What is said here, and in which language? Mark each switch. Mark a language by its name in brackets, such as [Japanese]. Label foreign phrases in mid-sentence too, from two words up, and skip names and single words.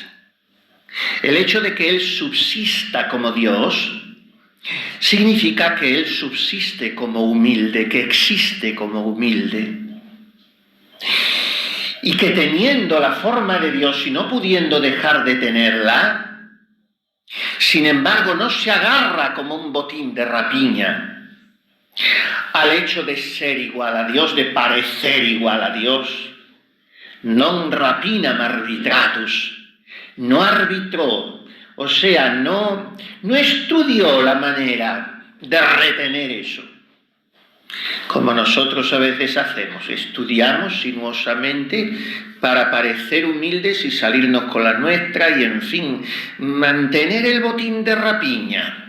[Spanish] El hecho de que Él subsista como Dios significa que Él subsiste como humilde, que existe como humilde. y que teniendo la forma de Dios y no pudiendo dejar de tenerla, sin embargo no se agarra como un botín de rapiña al hecho de ser igual a Dios, de parecer igual a Dios. [Latin] Non rapinam arbitratus, [Spanish] no arbitró, o sea, no estudió la manera de retener eso, como nosotros a veces hacemos, estudiamos sinuosamente para parecer humildes y salirnos con la nuestra y, en fin, mantener el botín de rapiña.